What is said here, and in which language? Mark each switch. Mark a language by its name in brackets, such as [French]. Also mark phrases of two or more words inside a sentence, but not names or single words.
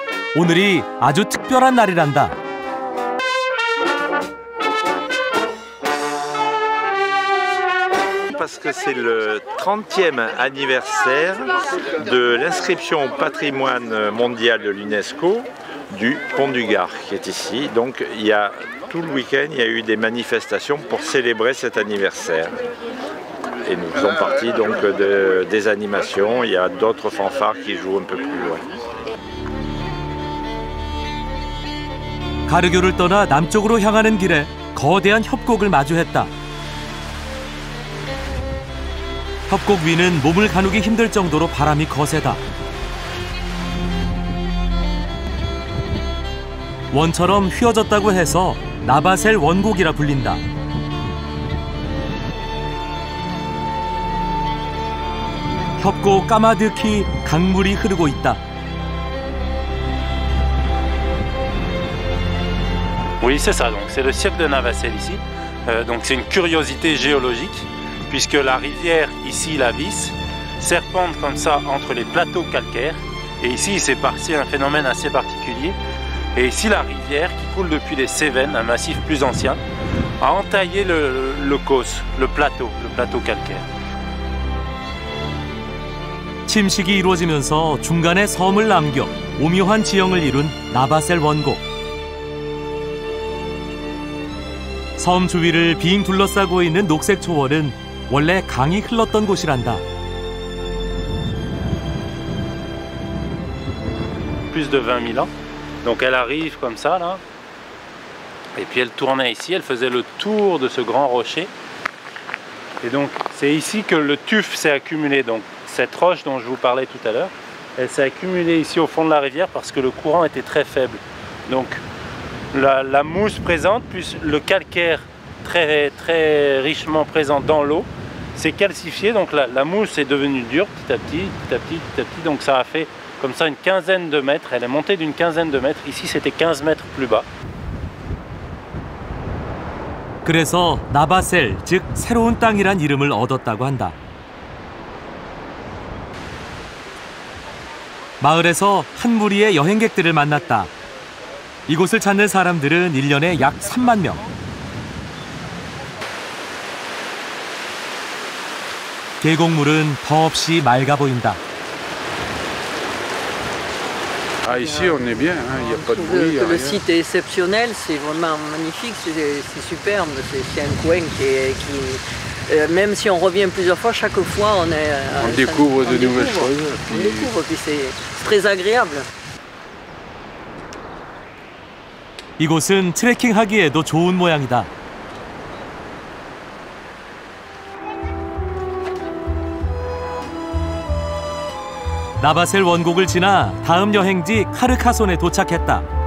[Korean] 오늘이 아주 특별한 날이란다. [French] Parce que c'est le 30e anniversaire de l'inscription au patrimoine mondial de l'UNESCO du Pont du Gard qui est ici. Donc il y a tout le week-end, il y a eu des manifestations pour célébrer cet anniversaire. Et nous faisons partie donc des animations. Il y a d'autres fanfares qui jouent un peu plus loin. [Korean] 가르교를 떠나 남쪽으로 향하는 길에 거대한 협곡을 마주했다. 협곡 위는 몸을 가누기 힘들 정도로 바람이 거세다. 원처럼 휘어졌다고 해서 나바셀 원곡이라 불린다. 협곡 까마득히 강물이 흐르고 있다. [French] Oui, c'est ça. Donc, c'est le cirque de Navacelle ici. Donc, c'est une curiosité géologique, puisque la rivière ici, la Vis, serpente comme ça entre les plateaux calcaires. Et ici, il s'est passé un phénomène assez particulier. Et ici, la rivière qui coule depuis les Cévennes, un massif plus ancien, a entaillé le causse, le plateau calcaire. [Korean] 침식이 이루어지면서 중간에 섬을 남겨 오묘한 지형을 이룬 나바셀 원곡. 섬 주위를 빙 둘러싸고 있는 녹색 초원은 원래 강이 흘렀던 곳이란다. [French] Plus de 20 000 ans. Donc elle arrive comme ça là. Et puis elle tournait ici, elle faisait le tour de ce grand rocher. Et donc c'est ici que le tuf s'est accumulé. Donc cette roche dont je vous parlais tout à l'heure, elle s'est accumulée ici au fond de la rivière parce que le courant était très faible. Donc la mousse présente, plus le calcaire très richement présent dans l'eau, s'est calcifié. Donc la mousse est devenue dure petit à petit. Donc ça a fait comme ça une quinzaine de mètres. Elle est montée d'une quinzaine de mètres. Ici c'était 15 mètres plus bas. [Korean] 그래서 나바셀, 즉 새로운 땅이란 이름을 얻었다고 한다. 마을에서 한 무리의 여행객들을 만났다. 이곳을 찾는 사람들은 1년에 약 3만 명. 계곡물은 더없이 맑아 보인다. [French] Ah, ici on est bien, il n'y a pas de bruit. Le site est exceptionnel, c'est vraiment magnifique, c'est superbe. C'est un coin qui même si on revient plusieurs fois, chaque fois on découvre de nouvelles choses. On découvre, puis c'est très agréable. [Korean] 이곳은 트레킹하기에도 좋은 모양이다. 나바셀 원곡을 지나 다음 여행지 카르카손에 도착했다.